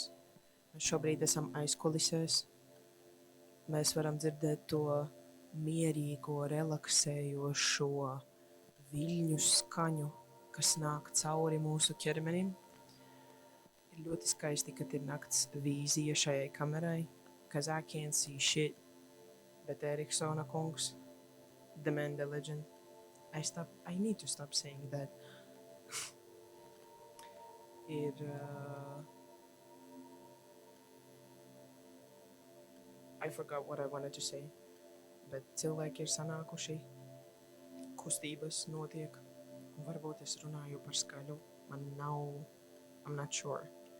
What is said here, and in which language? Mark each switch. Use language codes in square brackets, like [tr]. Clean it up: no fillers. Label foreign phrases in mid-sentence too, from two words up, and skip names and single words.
[lv] Mēs šobrīd esam aizkulisēs. Mēs varam dzirdēt to mierīgo, relaksējošo viļņu skaņu, kas nāk cauri mūsu ķermenim. Ir ļoti skaisti, kad ir nakts vīzija šajai kamerai, [en] because I can't see shit, [lv] bet Eriksona kungs, [en] the man, the legend. I need to stop saying that. I forgot what I wanted to say, [lv] bet cilvēki ir sanākuši, kustības notiek, un varbūt es runāju par skaļu, [en] I'm not sure.